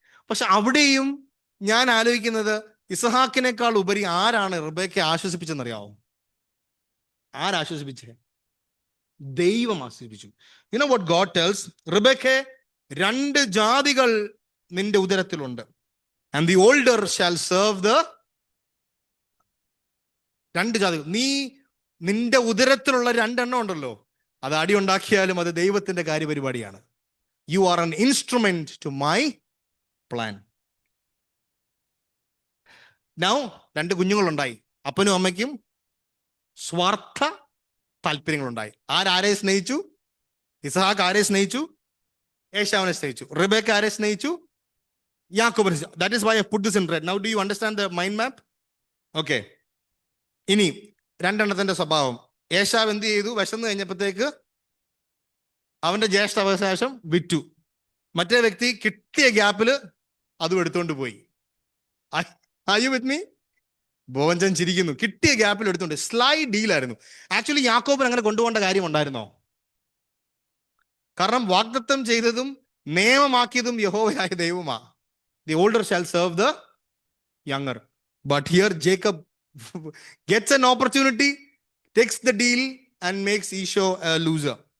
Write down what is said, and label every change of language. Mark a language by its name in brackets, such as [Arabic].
[Malayalam] പക്ഷെ അവിടെയും ഞാൻ ആലോചിക്കുന്നത്, ഇസഹാക്കിനേക്കാൾ ഉപരി ആരാണ് റിബേക്കയെ ആശ്വസിപ്പിച്ചെന്നറിയാവോ? ആരാശ്വസിപ്പിച്ചേ? ദൈവം ആശ്വസിപ്പിച്ചു. [English] You know what God tells? [Malayalam] റിബേക്കയെ 2 ജാതികൾ നിന്റെ ഉദരത്തിലുണ്ട്. [English] And the older shall serve the [Malayalam] 2 ജാതികൾ. നിന്റെ ഉദരത്തിലുള്ള 2 എണ്ണം ഉണ്ടല്ലോ, അത് അടി ഉണ്ടാക്കിയാലും അത് ദൈവത്തിന്റെ കാര്യപരിപാടിയാണ്. [English] You are an instrument to my plan. [Malayalam] Now 2 കുഞ്ഞുങ്ങളുണ്ടായി. അപ്പനും അമ്മയ്ക്കും സ്വാർത്ഥ താല്പര്യങ്ങളുണ്ടായി. ആരെ സ്നേഹിച്ചു? ഇസഹാക്ക് ആരെ സ്നേഹിച്ചു? ഏശാവിനെ സ്നേഹിച്ചു. റിബേക്ക ആരെ സ്നേഹിച്ചു? യാക്കോബിനെ. [English] That is why I put this in red. Now do you understand the mind map? [Malayalam] Okay. ഇനി 2 എണ്ണത്തിന്റെ സ്വഭാവം. ഏശാവ് എന്ത് ചെയ്തു? വിശന്ന് കഴിഞ്ഞപ്പോഴത്തേക്ക് അവന്റെ ജ്യേഷ്ഠാവകാശം വിറ്റു. മറ്റേ വ്യക്തി കിട്ടിയ ഗ്യാപ്പില് അതും എടുത്തോണ്ട് പോയി. [English] Are you with me? [Malayalam] ബോവഞ്ചൻ ചിരിക്കുന്നു. കിട്ടിയ ഗ്യാപ്പിൽ എടുത്തോണ്ട്. സ്ലൈഡ് ഡീലായിരുന്നു. ആക്ച്വലി യാക്കോബിന് അങ്ങനെ കൊണ്ടുപോകേണ്ട കാര്യം ഉണ്ടായിരുന്നോ? കാരണം വാഗ്ദത്തം ചെയ്തതും നിയമമാക്കിയതും യഹോവയായ ദൈവമാ. [English] The older shall serve the younger. But here Jacob gets an opportunity, takes the deal and makes Esau a loser.